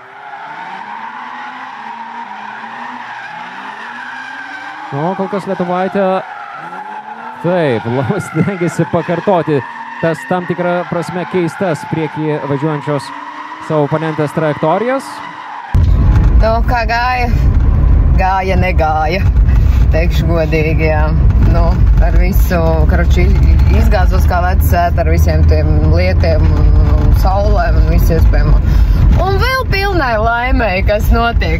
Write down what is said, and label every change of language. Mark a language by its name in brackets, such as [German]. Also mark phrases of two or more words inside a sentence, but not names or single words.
[Lithuanian] O kol kas lietuvaitė taip, labai stengiasi pakartoti tas tam tikrą prasme keistas priekį važiuojančios savo oponentės trajektorijas. [Latvian] Nu, kā gāja? Gāja, negāja. Teikšu godīgi, jā. Nu, ar visu, karoči, izgāzos kā vecēt, ar visiem tiem lietiem, saulēm un visu iespējamo. Un vēl pilnai laimei, kas notiek.